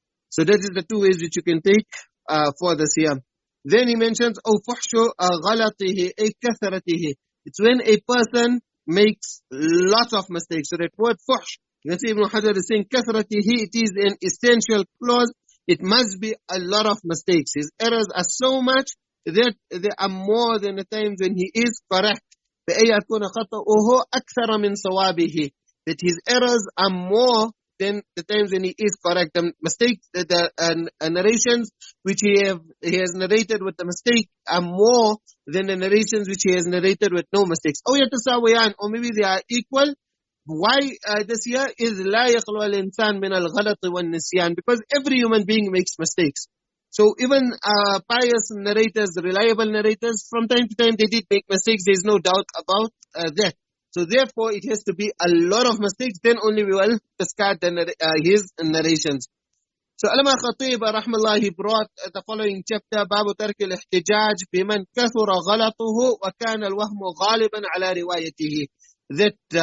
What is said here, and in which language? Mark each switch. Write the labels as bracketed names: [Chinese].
[English] So that is the two ways which you can take for this here. Then he mentions [Arabic] أو فحش غلطه أي كثرته. [English] It's when a person makes lots of mistakes. So that word fuhsh, you can see Ibn Hajar is saying kathratihi, it is an essential clause. It must be a lot of mistakes. His errors are so much that there are more than the times when he is correct. [Arabic] فَأَيَكُونَ خَطَأُهُ أَكْثَرَ مِنْ صَوَابِهِ. [English] That his errors are more than the times when he is correct. The mistakes, the narrations which he has narrated with the mistake are more than the narrations which he has narrated with no mistakes. Or maybe they are equal. Why this here is [Arabic] لا يخلو الإنسان من الغلط والنسيان, [English] because every human being makes mistakes. So even pious narrators, reliable narrators, from time to time they did make mistakes. There is no doubt about that. So therefore, it has to be a lot of mistakes. Then only we will discard his narrations. So Alama Khatib rahmallah, he brought the following chapter, [Arabic] باب ترك الاحتجاج بمن كثر غلطه وكان الوهم غالبا على روايته. [English] That